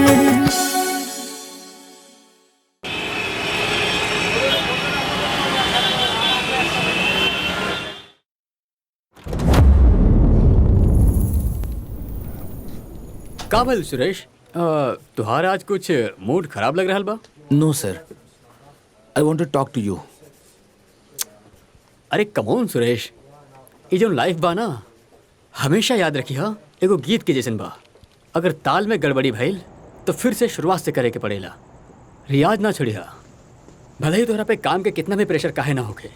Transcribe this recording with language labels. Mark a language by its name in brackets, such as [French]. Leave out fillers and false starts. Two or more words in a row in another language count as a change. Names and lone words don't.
[Bhojpuri] का भल सुरेश तुहार आज कुछ मूड खराब लग रहा बा [English] No sir I want to talk to you [Bhojpuri] अरे कमोन सुरेश ये जो लाइफ बा ना हमेशा याद रखी हा एगो गीत के जैसन बा अगर ताल में गड़बड़ी भइल तो फिर से शुरुआत से करे के पड़ेला रियाज ना छोड़िया भले ही तोहरा पे काम के कितना भी प्रेशर काहे ना होके